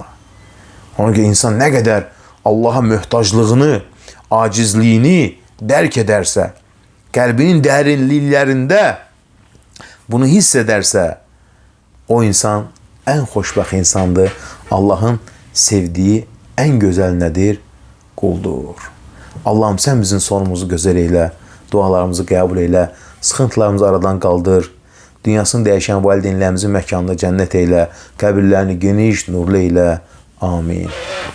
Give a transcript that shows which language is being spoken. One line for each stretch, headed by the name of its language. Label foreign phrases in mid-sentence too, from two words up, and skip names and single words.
Turkish: Ona göre insan ne kadar Allah'a mühtaclığını, acizliğini derk ederse, kalbinin derinliklerinde bunu hissederse, o insan en xoşbəxt insandır. Allah'ın sevdiği en güzel nedir? Kuldur. Allah'ım sen bizim sonumuzu güzel eyle, dualarımızı kabul eyle,
Azerbaijani: sıxıntılarımızı aradan qaldır, dünyasını dəyişən valideynlərimizin məkanında cənnət eylə, qəbirlərini geniş, nurlu eylə. Amin.